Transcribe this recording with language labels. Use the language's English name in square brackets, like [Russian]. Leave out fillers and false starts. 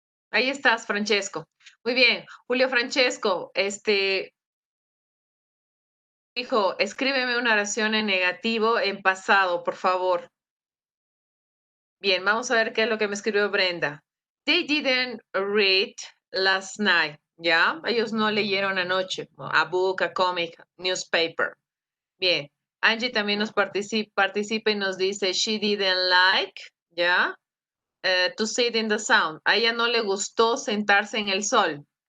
[Spanish] Ahí estás, Francesco. Muy bien. Julio Francesco, hijo, escríbeme una oración en negativo en pasado, por favor. Bien, vamos a ver qué es lo que me escribió Brenda. [English] They didn't read last night. [Spanish] ¿Ya? Ellos no leyeron anoche. [English] A book, a comic, newspaper. [Spanish] Bien. Angie también nos participa y nos dice, [English] she didn't like, [Spanish] ¿ya? [English] To sit in the sun. [Spanish] A ella no le gustó sentarse en el sol.